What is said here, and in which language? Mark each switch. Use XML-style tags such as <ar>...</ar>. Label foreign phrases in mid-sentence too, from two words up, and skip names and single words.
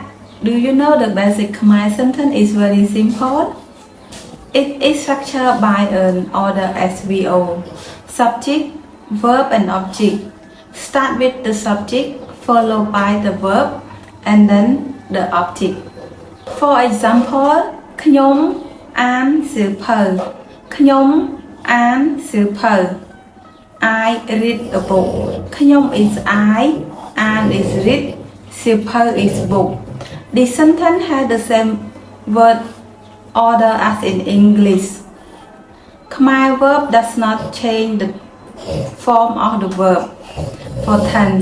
<en>Do you know the basic Khmer sentence is very simple? It is structured by an order SVO. Subject, verb and object. Start with the subject, followed by the verb, and then the object. For example,</en> <km>ខ្ញុំអានសៀវភៅ. ខ្ញុំអានសៀវភៅ.</km> <en>I read a book. Khnyom is I, an is read, sieupho is book. The sentence has the same word order as in English. Khmer verb does not change the form of the verb for tense.</en>